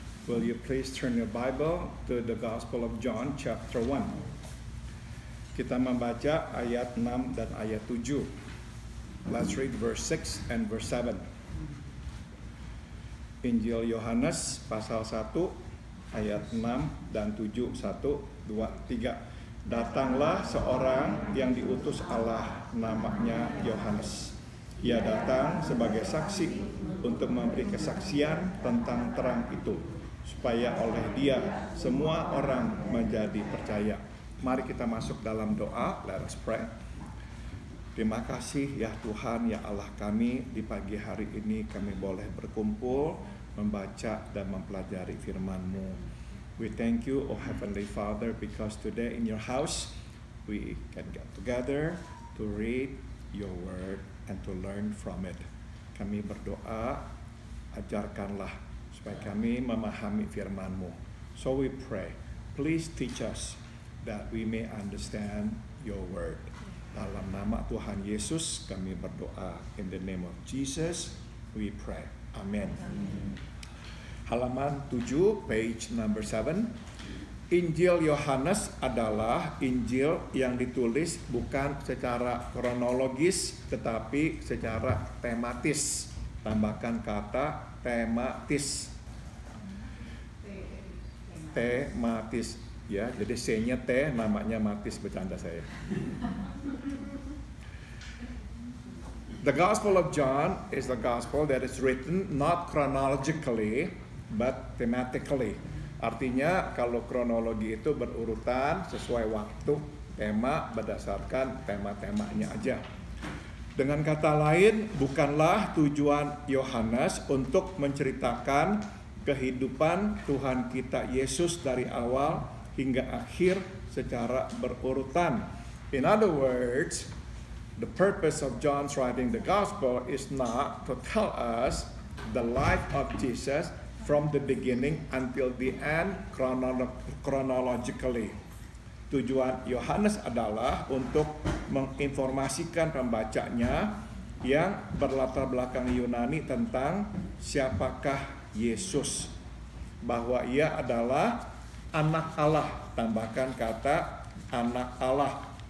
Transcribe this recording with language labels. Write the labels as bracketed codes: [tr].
[en] Will you please turn your Bible to the Gospel of John chapter 1. [id] Kita membaca ayat 6 dan ayat 7. [en] Let's read verse 6 and verse 7. [id] Injil Yohanes pasal 1 ayat 6 dan 7. 1, 2, 3. Datanglah seorang yang diutus Allah, namanya Yohanes. Ia datang sebagai saksi untuk memberi kesaksian tentang terang itu, supaya oleh dia semua orang menjadi percaya. Mari kita masuk dalam doa. [en] Let us pray. [id] Terima kasih ya Tuhan, ya Allah kami, di pagi hari ini kami boleh berkumpul, membaca dan mempelajari firman-Mu. [en] We thank you, oh Heavenly Father, because today in your house we can get together to read your word and to learn from it. [id] Kami berdoa, ajarkanlah supaya kami memahami firman-Mu. [en] So we pray, please teach us that we may understand your word. [id] Dalam nama Tuhan Yesus kami berdoa. [en] In the name of Jesus we pray. [id] Amen. Halaman 7, [en] page number 7. [id] Injil Yohanes adalah Injil yang ditulis bukan secara kronologis tetapi secara tematis. Tambahkan kata tematis. Tematis ya, jadi C-nya T, namanya Matis, bercanda saya. [en] The Gospel of John is the gospel that is written not chronologically but thematically. [id] Artinya kalau kronologi itu berurutan sesuai waktu, tema berdasarkan tema-temanya aja. Dengan kata lain, bukanlah tujuan Yohanes untuk menceritakan kehidupan Tuhan kita Yesus dari awal hingga akhir secara berurutan. [en] In other words, the purpose of John's writing the gospel is not to tell us the life of Jesus from the beginning until the end chronologically. [id] Tujuan Yohanes adalah untuk menginformasikan pembacanya yang berlatar belakang Yunani tentang siapakah Yesus, bahwa ia adalah anak Allah, tambahkan kata anak Allah,